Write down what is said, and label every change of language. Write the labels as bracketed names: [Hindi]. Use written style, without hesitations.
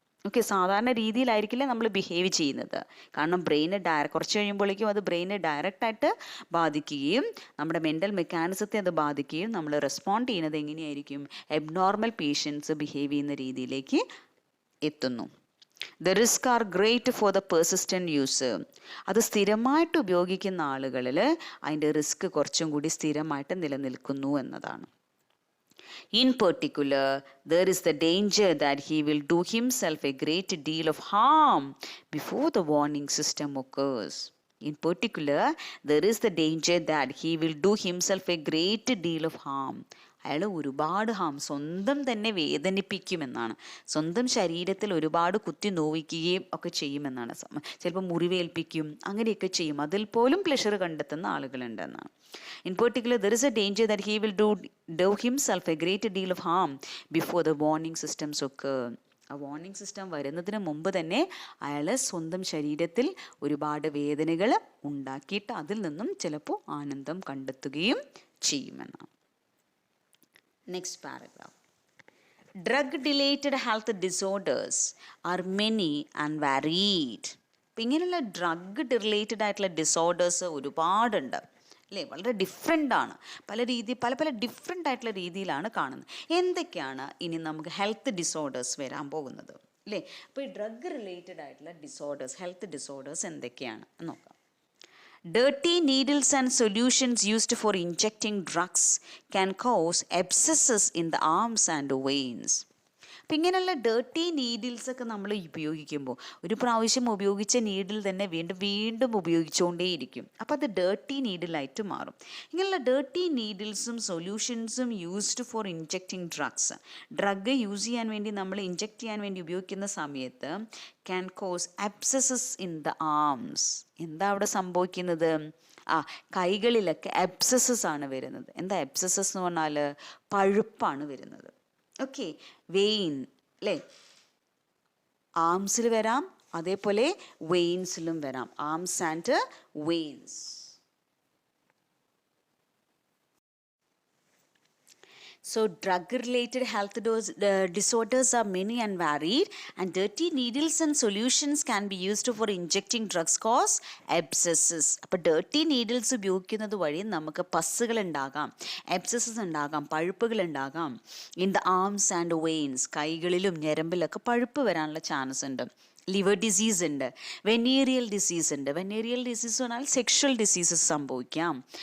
[Malayalam] Okay, സാധാരണ രീതിയിലായിരിക്കില്ല നമ്മൾ behave ചെയ്യുന്നത്. കാരണം ബ്രെയിന് കുറച്ച് കഴിയുമ്പോഴേക്കും അത് ബ്രെയിനെ ഡയറക്റ്റായിട്ട് ബാധിക്കുകയും നമ്മുടെ മെൻ്റൽ മെക്കാനിസത്തെ അത് ബാധിക്കുകയും നമ്മൾ റെസ്പോണ്ട് ചെയ്യുന്നത് എങ്ങനെയായിരിക്കും, എബ്നോർമൽ പേഷ്യൻസ് ബിഹേവ് ചെയ്യുന്ന രീതിയിലേക്ക് എത്തുന്നു. [English] The risk are great for the persistent user. [Malayalam] അത് സ്ഥിരമായിട്ട് ഉപയോഗിക്കുന്ന ആളുകളിൽ അതിൻ്റെ റിസ്ക് കുറച്ചും കൂടി സ്ഥിരമായിട്ട് നിലനിൽക്കുന്നു എന്നതാണ്. [English] In particular, there is the danger that he will do himself a great deal of harm before the warning system occurs. In particular, there is the danger that he will do himself a great deal of harm. [Malayalam] അയാൾ ഒരുപാട് സ്വന്തം തന്നെ വേദനിപ്പിക്കുമെന്നാണ്, സ്വന്തം ശരീരത്തിൽ ഒരുപാട് കുത്തി നോവിക്കുകയും ഒക്കെ ചെയ്യുമെന്നാണ്. ചിലപ്പോൾ മുറിവേൽപ്പിക്കും, അങ്ങനെയൊക്കെ ചെയ്യും, അതിൽ പോലും പ്ലഷർ കണ്ടെത്തുന്ന ആളുകളുണ്ടെന്നാണ്. [English] In particular, there is a danger that he will do himself a great deal of harm before the warning systems occur. [Malayalam] ആ വാർണിംഗ് സിസ്റ്റം വരുന്നതിന് മുമ്പ് തന്നെ അയാൾ സ്വന്തം ശരീരത്തിൽ ഒരുപാട് വേദനകൾ ഉണ്ടാക്കിയിട്ട് അതിൽ നിന്നും ചിലപ്പോൾ ആനന്ദം കണ്ടെത്തുകയും ചെയ്യുമെന്നാണ്. Next paragraph. [English] Drug related health disorders are many and varied. [Malayalam] അപ്പം ഇങ്ങനെയുള്ള ഡ്രഗ് റിലേറ്റഡ് ആയിട്ടുള്ള ഡിസോർഡേഴ്സ് ഒരുപാടുണ്ട് അല്ലേ, വളരെ ഡിഫറെൻ്റ് ആണ്. പല ഡിഫറെൻ്റ് ആയിട്ടുള്ള രീതിയിലാണ് കാണുന്നത്. എന്തൊക്കെയാണ് ഇനി നമുക്ക് ഹെൽത്ത് ഡിസോർഡേഴ്സ് വരാൻ പോകുന്നത് അല്ലേ? അപ്പോൾ ഈ ഡ്രഗ് റിലേറ്റഡ് ആയിട്ടുള്ള ഡിസോർഡേഴ്സ്, ഹെൽത്ത് ഡിസോർഡേഴ്സ് എന്തൊക്കെയാണ് നോക്കാം. [English] Dirty needles and solutions used for injecting drugs can cause abscesses in the arms and veins. [Malayalam] അപ്പം ഇങ്ങനെയുള്ള ഡേർട്ടി നീഡിൽസൊക്കെ നമ്മൾ ഉപയോഗിക്കുമ്പോൾ ഒരു പ്രാവശ്യം ഉപയോഗിച്ച നീഡിൽ തന്നെ വീണ്ടും വീണ്ടും ഉപയോഗിച്ചുകൊണ്ടേയിരിക്കും. അപ്പോൾ അത് ഡേർട്ടി നീഡിലായിട്ട് മാറും. ഇങ്ങനെയുള്ള dirty നീഡിൽസും സൊല്യൂഷൻസും [English] used for injecting drugs, [Malayalam] drug use ചെയ്യാൻ വേണ്ടി നമ്മൾ ഇൻജെക്റ്റ് ചെയ്യാൻ വേണ്ടി ഉപയോഗിക്കുന്ന സമയത്ത് [English] Can cause abscesses in the arms. [Malayalam] എന്താ അവിടെ സംഭവിക്കുന്നത്? കൈകളിലൊക്കെ അബ്സസസ് ആണ് വരുന്നത്. എന്താ അബ്സസസ് എന്ന് പറഞ്ഞാൽ? പഴുപ്പാണ് വരുന്നത്. ഓക്കെ, വെയിൻ അല്ലേ, ആംസിൽ വരാം, അതേപോലെ വെയിൻസിലും വരാം. [English] Arms and veins. So drug-related health disorders are many and varied, and dirty needles and solutions can be used for injecting drugs cause abscesses. [Malayalam] അപ്പോൾ dirty needles ഉപയോഗിക്കുന്നത് വഴി നമുക്ക് പസ്സുകൾ ഉണ്ടാകാം, abscesses ഉണ്ടാകാം, പഴുപ്പുകൾ ഉണ്ടാകാം. [English] in the arms and veins, [Malayalam] കൈകളിലും ഞരമ്പിലൊക്കെ പഴുപ്പ് വരാനുള്ള ചാൻസ് ഉണ്ട്. ലിവർ ഡിസീസ് ഉണ്ട്, വെനീറിയൽ ഡിസീസ് ഉണ്ട്. വെനീറിയൽ ഡിസീസ് പറഞ്ഞാൽ സെക്ഷൽ ഡിസീസസ് സംഭവിക്കാം.